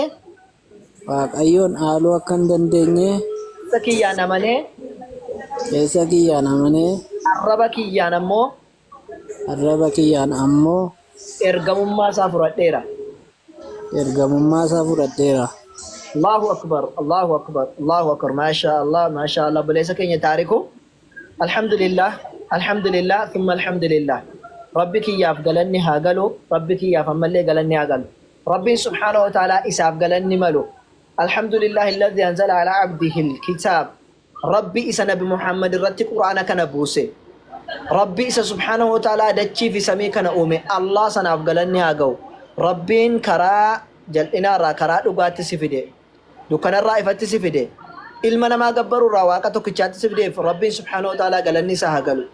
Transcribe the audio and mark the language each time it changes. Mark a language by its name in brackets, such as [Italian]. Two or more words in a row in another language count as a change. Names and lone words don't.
[Oromo] waaqayyoon dhaaluu akka hin dandeenye keessa kiyyaan amanee keessa kiyyaan amanee arraba kiyyaan ammoo arraba kiyyaan ammoo ergamummaa isaa fudhadheera. ergamummaa isaa fudhadheera. [Arabic] الله أكبر، الله أكبر، الله أكبر. ما شاء الله. [Oromo] Buleessa keenya taariku. [Arabic] الحمد لله، الحمد لله، ثم الحمد لله. [Oromo] Rabbi kiyyaaf galanni haa galu. Rabbi kiyyaaf ammallee galanni haa galu. Rabbiin [Arabic] سبحانه وتعالى [Oromo] isaaf galanni malu. [Arabic] الحمد لله الذي أنزل على عبده الكتاب. [Oromo] Rabbi isa nabi Muhammad irratti Qur'aana kana buuse. Rabbi isa [Arabic] سبحانه وتعالى [Oromo] dachii fi samii kana uume. Allah sanaaf galanni haa ga'u. Rabbiin karaa jal'inaarraa karaa dhugaatti si fide. Dukkanarraa ifatti si fide. Ilma namaa gabbaruurraa waaqa tokkichaatti si fideef Rabbiin [Arabic] سبحانه وتعالى [Oromo] galanni isaa haa galu.